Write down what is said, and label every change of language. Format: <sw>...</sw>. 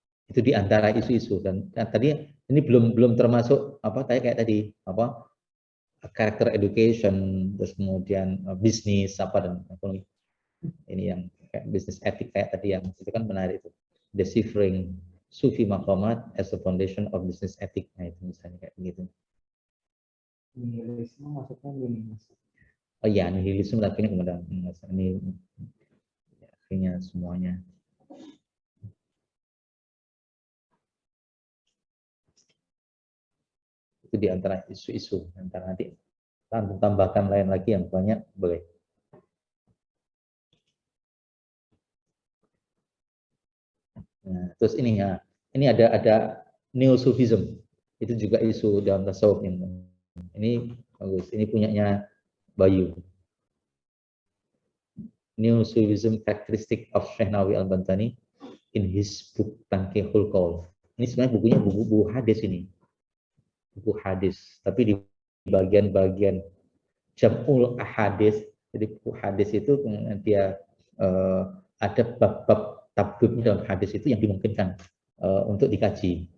<id>Itu di antara isu-isu dan tadi ini belum termasuk apa kayak tadi apa character education, terus kemudian bisnis apa dan ekonomi. Ini yang kayak bisnis etik kayak tadi yang itu kan menarik itu.</id> <en>Deciphering Sufi Maqamat as a foundation of business ethic.</en> <id>Nah, itu misalnya kayak begitu. Nihilisme maksudnya gini Mas. Oh iya, nihilisme akhirnya kemudian ini akhirnya semuanya. Itu di antara isu-isu, antara nanti tambahkan lain lagi yang banyak boleh. Nah, terus ini ya, ini ada Neo-Sufism, itu juga isu dalam tasawuf ini bagus, ini punyanya Bayu.</id> <en>Neo-Sufism characteristic of Syekh Nawawi Al-Bantani in his book Tanqihul Qaul.</en> <id>Ini sebenarnya bukunya buku hadis ini. Buku hadis, tapi di bagian-bagian Jam'ul Ahadis, jadi buku hadis itu dia ada bab-bab tabib dalam hadis itu yang dimungkinkan untuk dikaji.</id>